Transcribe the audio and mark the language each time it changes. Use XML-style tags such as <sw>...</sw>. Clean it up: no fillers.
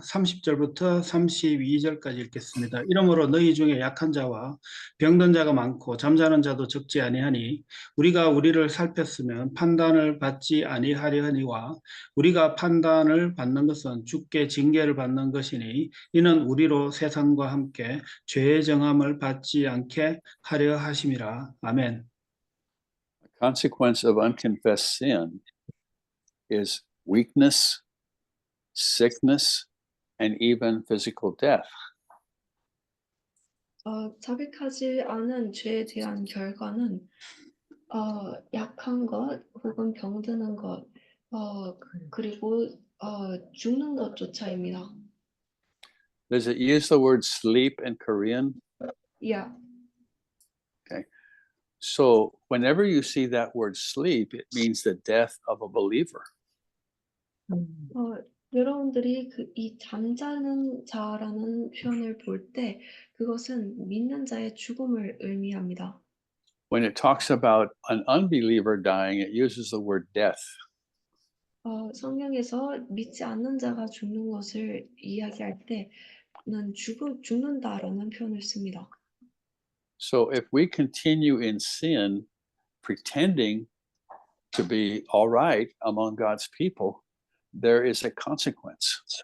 <ko>30절부터 32절까지 읽겠습니다. 이러므로 너희 중에 약한 자와 병든 자가 많고 잠자는 자도 적지 아니하니 우리가 우리를 살폈으면 판단을 받지 아니하려 하니와 우리가 판단을 받는 것은 주께 징계를 받는 것이니 이는 우리로 세상과 함께 죄의 정함을 받지 않게 하려 하심이라. 아멘.</ko> <en>Consequence of unconfessed sin is weakness, sickness, and even physical death.</en> <ko>자백하지 않은 죄에 대한 결과는 약한 것 혹은 병드는 것, 그리고 죽는 것조차입니다.</ko> <en>Does it use the word sleep in Korean? Yeah. So whenever you see that word sleep, it means the death of a believer.</en> <ko>여러분들이 이 잠자는 자라는 표현을 볼 때 그것은 믿는 자의 죽음을 의미합니다.</ko> <en>When it talks about an unbeliever dying, it uses the word death.</en> <ko>성경에서 믿지 않는 자가 죽는 것을 이야기할 때는 죽는다라는 표현을 씁니다.</ko> <en>So if we continue in sin, pretending to be all right among God's people, there is a consequence.</en>